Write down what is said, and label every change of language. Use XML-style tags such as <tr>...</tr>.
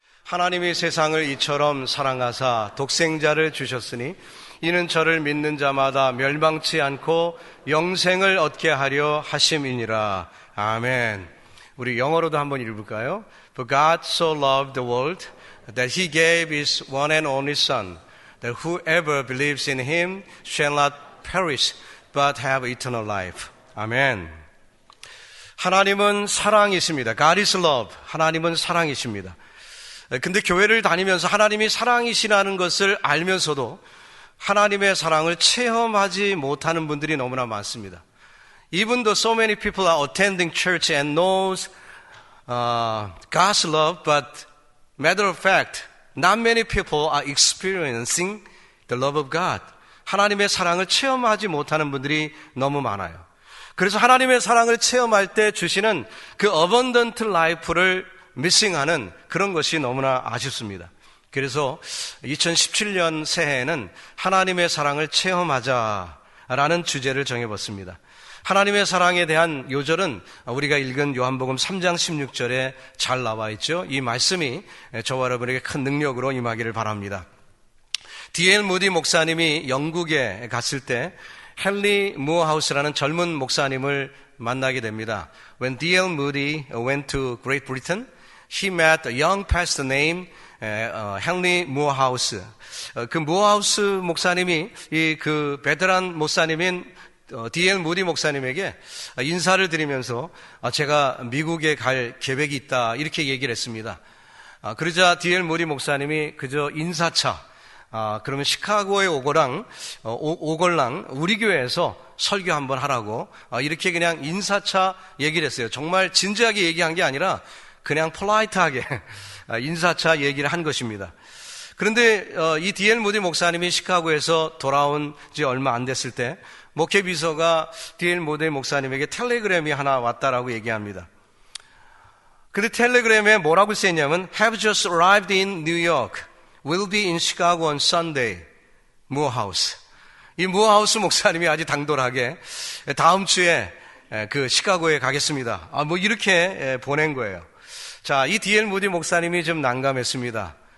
<ko>하나님이 세상을 이처럼 사랑하사 독생자를 주셨으니 이는 저를 믿는 자마다 멸망치 않고 영생을 얻게 하려 하심이니라. 아멘. 우리 영어로도 한번 읽어볼까요?</ko> <en>For God so loved the world that he gave his one and only Son, that whoever believes in him shall not perish but have eternal life.</en> <ko>아멘. 하나님은 사랑이십니다.</ko> <en>God is love.</en> <ko>하나님은 사랑이십니다. 근데 교회를 다니면서 하나님이 사랑이시라는 것을 알면서도 하나님의 사랑을 체험하지 못하는 분들이 너무나 많습니다.</ko> <en>Even though so many people are attending church and knows God's love, but matter of fact, not many people are experiencing the love of God.</en> <ko>하나님의 사랑을 체험하지 못하는 분들이 너무 많아요. 그래서 하나님의 사랑을 체험할 때 주시는 그</ko> <en>abundant life</en> <ko>를 missing하는 그런 것이 너무나 아쉽습니다. 그래서 2017년 새해에는 하나님의 사랑을 체험하자라는 주제를 정해봤습니다. 하나님의 사랑에 대한 요절은 우리가 읽은 요한복음 3장 16절에 잘 나와 있죠. 이 말씀이 저와 여러분에게 큰 능력으로 임하기를 바랍니다. D.L. 무디 목사님이 영국에 갔을 때 헨리 무어하우스라는 젊은 목사님을 만나게 됩니다.</ko> <en>When D.L. Moody went to Great Britain, he met a young pastor named 헨리 무어하우스.</en> <ko>그 무어하우스 목사님이 그 베테랑 목사님인 D.L. 무디 목사님에게 인사를 드리면서 제가 미국에 갈 계획이 있다 이렇게 얘기를 했습니다. 그러자 D.L. 무디 목사님이 그저 인사차 그러면 시카고에 오걸랑 우리 교회에서 설교 한번 하라고 이렇게 그냥 인사차 얘기를 했어요. 정말 진지하게 얘기한 게 아니라 그냥 폴라이트하게 인사차 얘기를 한 것입니다. 그런데 이 D.L. 무디 목사님이 시카고에서 돌아온 지 얼마 안 됐을 때 목회비서가 D.L. 무디 목사님에게 텔레그램이 하나 왔다라고 얘기합니다. 근데 텔레그램에 뭐라고 쓰였냐면</ko> <en>Have just arrived in New York. Will be in Chicago on Sunday.</en> <ko>무어하우스. 이 무어하우스 목사님이 아주 당돌하게 다음 주에 그 시카고에 가겠습니다. 뭐 이렇게 보낸 거예요. 자, 이 D.L. 무디 목사님이 좀 난감했습니다.</ko>